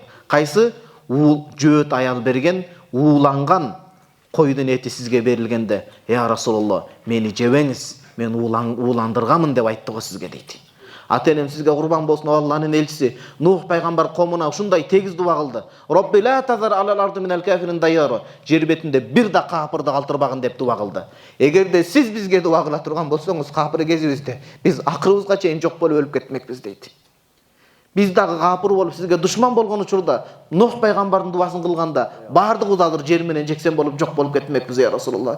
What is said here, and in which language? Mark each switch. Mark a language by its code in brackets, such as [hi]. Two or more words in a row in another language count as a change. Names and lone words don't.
[ky] Кайсы жөөт аял берген ууланган койдун эти сизге берилгенде, [ar] يا رسول الله, [ky] мени жебеңиз, мен ууландырганмын деп айтты го сизге дейт. Ата-энем сизге курбан болсун, Алланын элчиси. Нух пайгамбар комуна ушундай тегиз дуа кылды. [ar] رب لا تذر على الأرض من الكافرين ديارا. [ky] Жер бетинде бир да капырды калтырбагын деп дуа кылды. Эгерде сиз бизге дуа кыла турган болсоңуз, капыр кезибизде биз акырыбызга чейин жок болуп өлүп кетмекпиз дейт. Биз дагы капыр болуп сизге душман болгон учурда Нух пайгамбардын дуасын кылганда бардыгыбыз азыр жер менен жексен болуп жок болуп кетмекпиз, [ar] يا رسول الله.